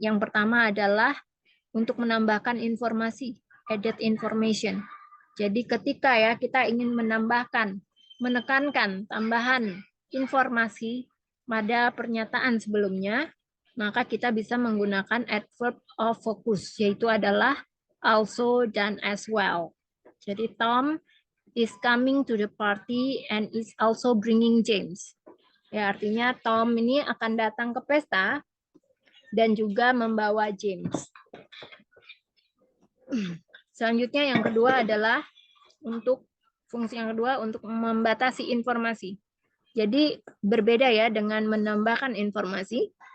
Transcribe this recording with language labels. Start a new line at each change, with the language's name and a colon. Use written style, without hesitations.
Indonesian: Yang pertama adalah untuk menambahkan informasi,
English: added information.
Indonesian: Jadi ketika ya kita ingin menambahkan, menekankan tambahan informasi pada pernyataan sebelumnya, maka kita bisa menggunakan adverb of focus, yaitu adalah also dan as well. Jadi
English: Tom is coming to the party and is also bringing James.
Indonesian: Ya, artinya Tom ini akan datang ke pesta dan juga membawa James. Selanjutnya yang kedua adalah untuk fungsi yang kedua untuk membatasi informasi. Jadi berbeda ya dengan menambahkan informasi.